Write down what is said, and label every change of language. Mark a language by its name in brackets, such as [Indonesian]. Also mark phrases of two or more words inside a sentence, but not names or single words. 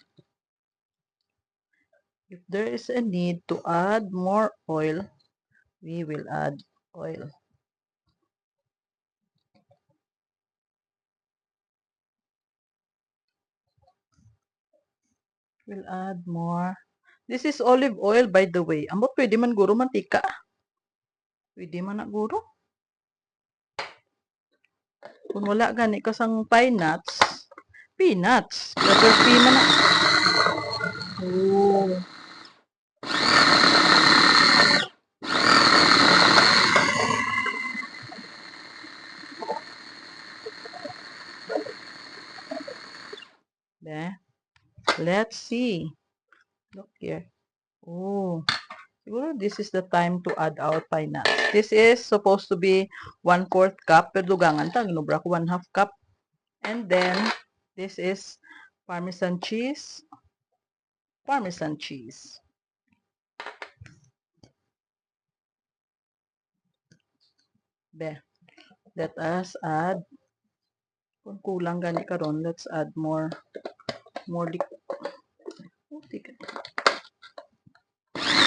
[English] If there is a need to add more oil, we will add oil. We'll add more. This is olive oil, by the way. [Hiligaynon] Ambot pwede man guro mantika. Pwede man na guro. Kung wala gani kasang [English] pine nuts, [Hiligaynon] peanuts. [English] Letter P [Hiligaynon] man na. Oh. [English] There. Let's see. Look here. Oh. Siguro this is the time to add our pine nuts. This is supposed to be 1/4 cup. [Hiligaynon] Pero dugangan ta. Ginubra ko 1/2 cup. [English] And then, this is Parmesan cheese. Parmesan cheese. There. Let us add. [Hiligaynon] Kung kulang gani karon, [English] let's add more liquid.